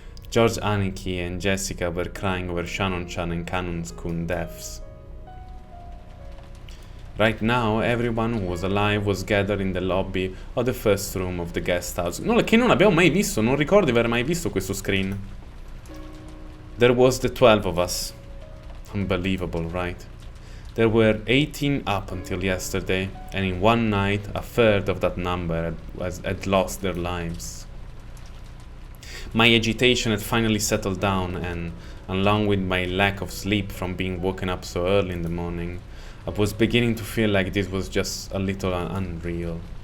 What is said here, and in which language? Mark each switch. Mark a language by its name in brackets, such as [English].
[English] George, Aniki, and Jessica were crying over Shannon-chan and Canon-kun deaths. Right now, everyone who was alive was gathered in the lobby of the first room of the guest house. [Italian] No, che non abbiamo mai visto, non ricordo di aver mai visto questo screen. [English] There was the 12 of us. Unbelievable, right? There were 18 up until yesterday, and in one night, a third of that number had lost their lives. My agitation had finally settled down, and along with my lack of sleep from being woken up so early in the morning, I was beginning to feel like this was just a little unreal.